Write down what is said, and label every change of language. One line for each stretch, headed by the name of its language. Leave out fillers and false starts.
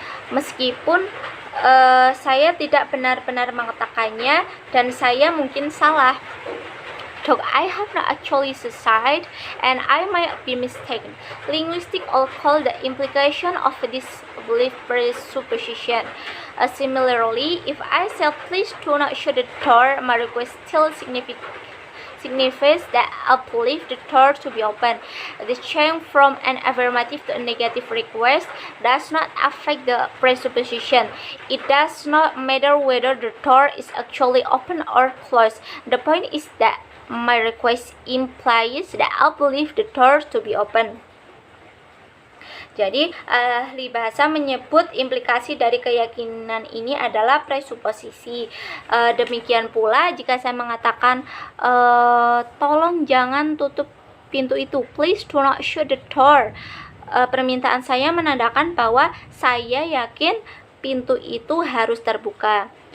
Indonesian: Meskipun saya tidak benar-benar mengatakannya dan saya mungkin salah.
English: Though I have not actually succeeded and I might be mistaken. Linguistics all call the implication of this belief presupposition. Similarly, if I say please do not shut the door, my request still signifies that I believe the door to be open. The change from an affirmative to a negative request does not affect the presupposition. It does not matter whether the door is actually open or closed. The point is that my request implies that I believe the door to be open.
Indonesian: Jadi, ahli bahasa menyebut implikasi dari keyakinan ini adalah presuposisi. Demikian pula jika saya mengatakan, tolong jangan tutup pintu itu,
English: please do not shut the door.
Indonesian: Permintaan saya menandakan bahwa saya yakin pintu itu harus terbuka.